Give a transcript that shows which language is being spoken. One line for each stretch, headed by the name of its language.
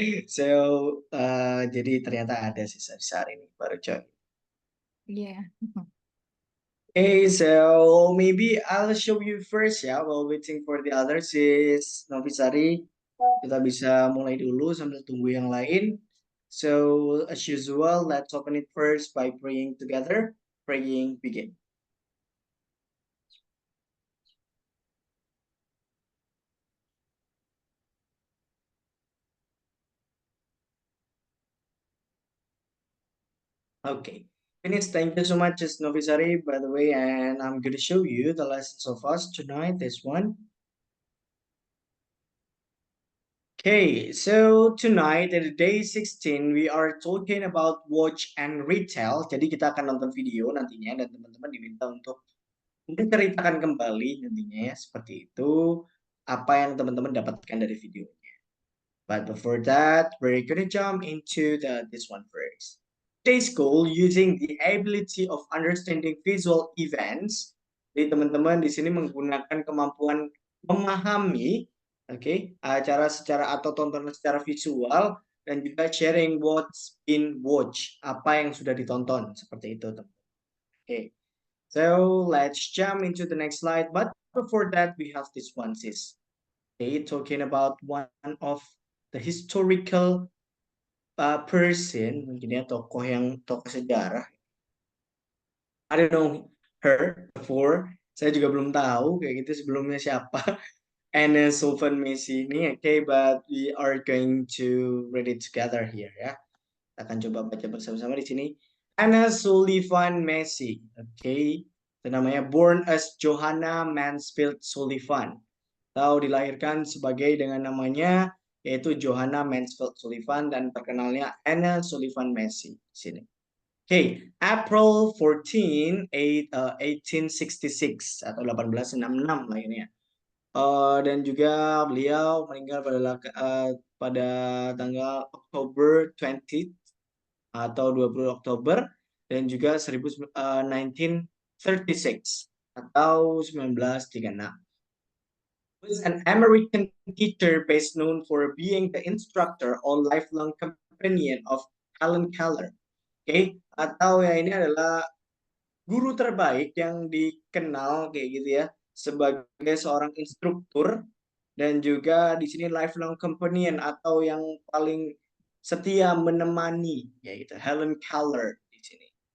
Indonesian: So jadi ternyata ada Sister Visari ini baru join. Yeah.
English: Hey, so maybe I'll show you first ya, while waiting for the others is Novisari.
Indonesian: Kita bisa mulai dulu sambil tunggu yang lain.
English: So, as usual, let's open it first by praying together. Praying begin. Okay. Finish. Thank you so much, Just Novisari, by the way, and I'm going to show you the lessons of us tonight. This one. Okay, so tonight at day 16 we are talking about watch and retell.
Indonesian: Jadi kita akan nonton video nantinya dan teman-teman diminta untuk menceritakan kembali nantinya ya seperti itu apa yang teman-teman dapatkan dari videonya.
English: But before that, we're gonna jump into this one first. Today's goal using the ability of understanding visual events.
Indonesian: Jadi teman-teman di sini menggunakan kemampuan memahami, acara secara atau tontonan secara visual dan juga
English: sharing what's been watched,
Indonesian: apa yang sudah ditonton seperti itu, teman. Okay.
English: So let's jump into the next slide. But before that, we have this one, sis. Okay, talking about one of the historical person,
Indonesian: mungkin ya tokoh sejarah.
English: I don't know her before.
Indonesian: Saya juga belum tahu kayak gitu sebelumnya siapa.
English: Anna Sullivan Messi ini, okay, but we are going to read it together here ya.
Indonesian: Kita akan coba baca bersama-sama di sini. Anna Sullivan Messi, okay. Itu namanya
English: born as
Indonesian: Johanna Mansfield Sullivan. Atau dilahirkan sebagai dengan namanya yaitu Johanna Mansfield Sullivan dan terkenalnya Anna Sullivan Messi di sini. Okay, April 14, 1866 atau 1866 lahirnya. Dan juga beliau meninggal pada tanggal Oktober 20 atau 20 Oktober dan juga 1936 atau 1936.
English: Was an American teacher best known for being the instructor or lifelong companion of Helen Keller.
Indonesian: Okay, atau ya ini adalah guru terbaik yang dikenal kayak gitu ya sebagai seorang instruktur dan juga di sini lifelong companion atau yang paling setia menemani ya gitu Helen Keller di sini.